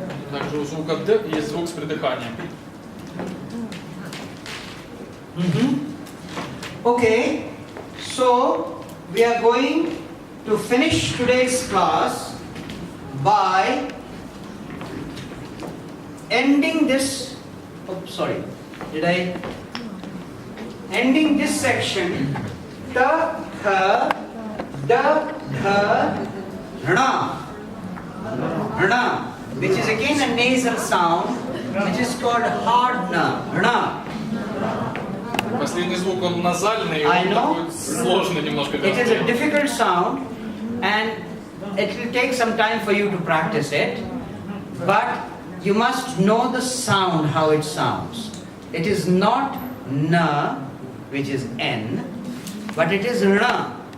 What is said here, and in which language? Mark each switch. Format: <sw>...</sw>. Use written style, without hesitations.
<ru>Также у звука «д» есть звук с придыханием.</ru> <en>Okay, so we are going to finish today's class by ending this. Oh, sorry, ending this section. Ta, tha, da, dha, rna. Rna, which is again a nasal sound, which is called hard na. Rna.</en> <ru>Последний звук, он назальный,</ru> <en>I</en> <ru>он</ru> <en>know.</en> <ru>такой сложный немножко.</ru> <en>It is a difficult sound, and it will take some time for you to practice it, but you must know the sound, how it sounds. It is not na, which is n, but it is rna.</en>